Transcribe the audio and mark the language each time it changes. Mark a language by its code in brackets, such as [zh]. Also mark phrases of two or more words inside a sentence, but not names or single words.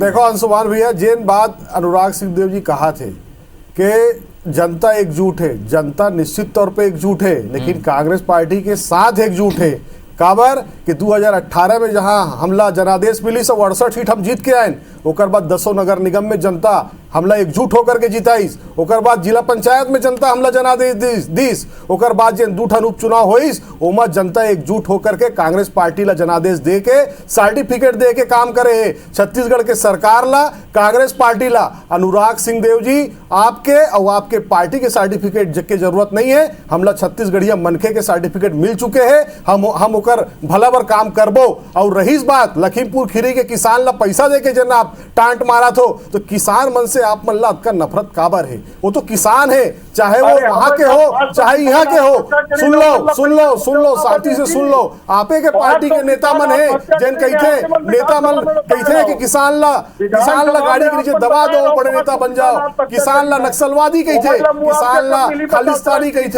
[hne] देखो अंशुमान भैया, जिन बात अनुराग सिंहदेव जी कहा थे कि जनता एकजुट है, जनता निश्चित तौर पे एकजुट है, लेकिन कांग्रेस पार्टी के साथ एकजुट है। काबर कि 2018 में जहां हमला जनादेश मिली 168 सीट हम जीत के आए, ओकर बाद 10 नगर निगम में जनता हमला एकजुट होकर के जिताईस, ओकर बाद जिला पंचायत में जनता हमला जनादेश दीस, ओकर बाद जे 2 ठन उपचुनाव होइस ओमा जनता एकजुट होकर के कांग्रेस पार्टी ला जनादेश दे के सर्टिफिकेट दे के काम करे है। छत्तीसगढ़ के सरकार ला कांग्रेस पार्टी ला अनुराग सिंहदेव जी आपके और आपके पार्टी के सर्टिफिकेट के जरूरत नहीं है, हमला छत्तीसगढ़िया मनखे के सर्टिफिकेट मिल चुके हैं, हम ओकर भला बर काम करबो। और रहीस बात लखीमपुर खीरी के किसान ला पैसा दे के जन आप टांट मारा थो, तो किसान मन से आप मन ला का नफरत काबर है? वो तो किसान है, चाहे वो वहां के हो चाहे यहाँ के हो। सुन लो शांति से सुन लो, आपे के पार्टी के नेता मन है जन कहते नेता मन कहते कि किसान ला गाड़ी के नीचे दबा दो बड़े नेता बन जाओ, किसान ला नक्सलवादी कहते, किसान ला खालिस्तानी कहते।